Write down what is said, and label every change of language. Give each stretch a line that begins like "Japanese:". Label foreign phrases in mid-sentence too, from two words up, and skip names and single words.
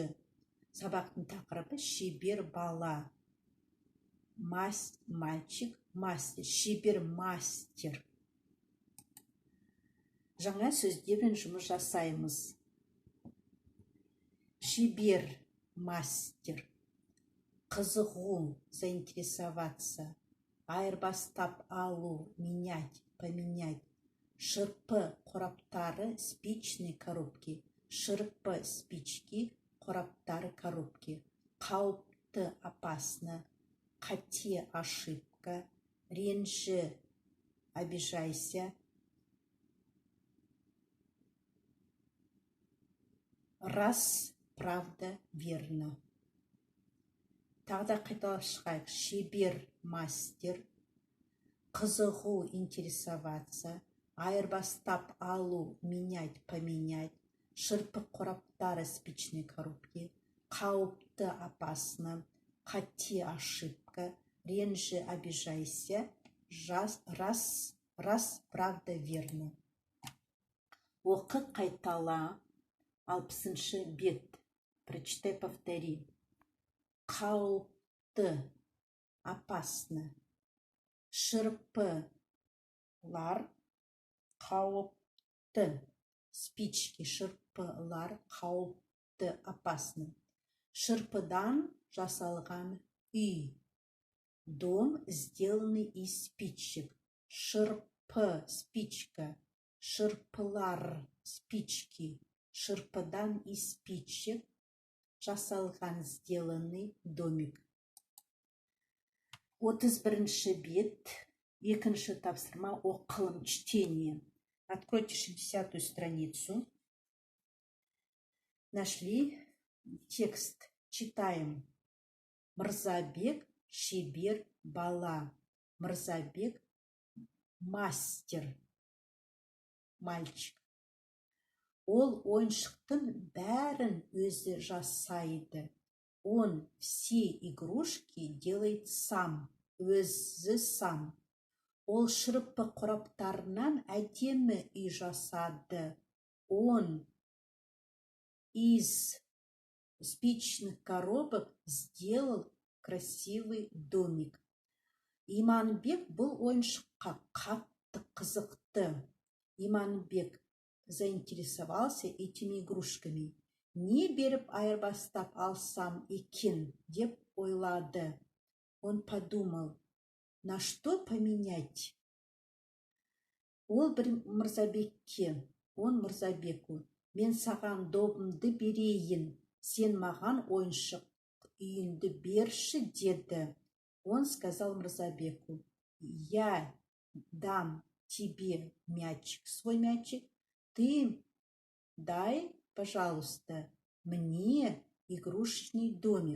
Kazakh: Сабақтың тақырыбы шебер бала.
Russian: Мальчик, мастер,
Kazakh: шебер мастер. Жаңа сөздермен жұмыс жасаймыз. Шебер мастер. Қызығу, заинтересоваться. Айырбастап алу,
Russian: менять, поменять.
Kazakh: Шырпы қораптары,
Russian: спичные коробки.
Kazakh: Шырпы, спички, қораптары, коробки. Қауіпті, опасно. Қате, ошибка. Ренжі,
Russian: обижайся. Раз, правда, верно.
Kazakh: Тағы да қайталап шығайық. Шебер мастер. Қызығу, интересоваться. Айырбастап алу,
Russian: менять, поменять.
Kazakh: Шырпы қораптары,
Russian: спичные коробки.
Kazakh: Қауіпті, опасно. Қате, ошибка. Ренжі,
Russian: обижайся. Раз, правда, верно.
Kazakh: Оқы, қайтала. 60-шы бет.
Russian: Прочитай, повтори. Қауіпті, опасно.
Kazakh: Шырпылар, қауіпті. Спички, шырпылар, қауіпті, опасно. Шырпыдан жасалған үй.
Russian: Дом, сделанный из спичек.
Kazakh: Шырпы, спичка. Шырпылар, спички. Шырпыдан
Russian: из спичек
Kazakh: жасалған,
Russian: сделанный домик.
Kazakh: 31-ші бет, 2-ші тапсырма, оқылым,
Russian: чтение. Откройте 60-ю страницу. Нашли текст. Читаем.
Kazakh: Мырзабек, шебер бала.
Russian: Мырзабек, мастер, мальчик.
Kazakh: Ол ойыншықтың бәрін өзі жасайды.
Russian: Он все игрушки делает сам,
Kazakh: өзі сам. Ол шырпы қораптарынан әдемі үй жасады.
Russian: Он из спичных коробок сделал красивый домик.
Kazakh: Иманбек бұл ойыншыққа қатты қызықты.
Russian: Иманбек заинтересовался этими игрушками.
Kazakh: Не беріп айырбастап алсам екен, деп ойлады.
Russian: Он подумал, на что поменять?
Kazakh: Ол Мырзабеку, мен саған добымды берейін, сен маған ойыншық үйінді берші, деді.
Russian: Он сказал Мырзабеку, я дам тебе мячик, свой мячик, ты дай, пожалуйста, мне игрушечный домик.